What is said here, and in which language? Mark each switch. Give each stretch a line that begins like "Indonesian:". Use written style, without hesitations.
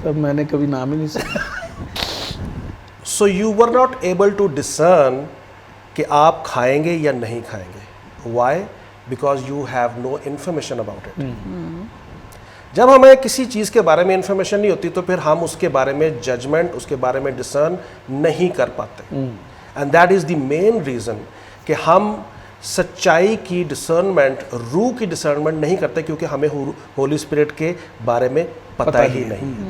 Urdu: سر میں نے کبھی نام ہی نہیں سنا.
English: So you were not able to discern
Urdu: کہ آپ کھائیں گے یا نہیں کھائیں گے.
English: Why? Because you have no information about it.
Urdu: جب ہمیں کسی چیز کے بارے میں انفارمیشن نہیں ہوتی تو پھر ہم اس کے بارے میں ججمنٹ, اس کے بارے میں ڈسرن نہیں کر پاتے.
English: And that is the main reason
Urdu: کہ ہم سچائی کی ڈسرنمنٹ, روح کی ڈسرنمنٹ نہیں کرتے, کیونکہ ہمیں ہولی اسپرٹ کے بارے میں پتہ ہی نہیں.